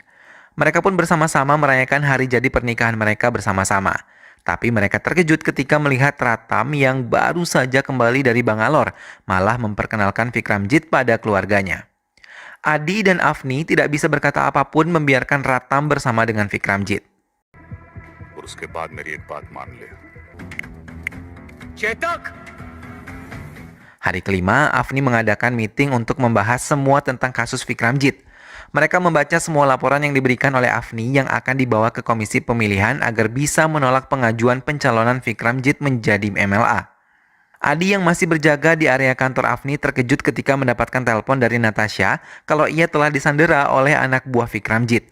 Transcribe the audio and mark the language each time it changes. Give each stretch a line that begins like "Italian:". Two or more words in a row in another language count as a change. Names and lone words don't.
Indonesian: Mereka pun bersama-sama merayakan hari jadi pernikahan mereka bersama-sama. Tapi mereka terkejut ketika melihat Ratam yang baru saja kembali dari Bangalore malah memperkenalkan Vikramjit pada keluarganya. Adi dan Afni tidak bisa berkata apapun membiarkan Ratam bersama dengan Vikramjit.
Hindi: और उसके बाद मेरी एक बात मान ले। चेतक!
Indonesian: Hari kelima, Afni mengadakan meeting untuk membahas semua tentang kasus Vikramjit. Mereka membaca semua laporan yang diberikan oleh Afni yang akan dibawa ke komisi pemilihan agar bisa menolak pengajuan pencalonan Vikramjit menjadi MLA. Adi yang masih berjaga di area kantor Afni terkejut ketika mendapatkan telepon dari Natasha kalau ia telah disandera oleh anak buah Vikramjit.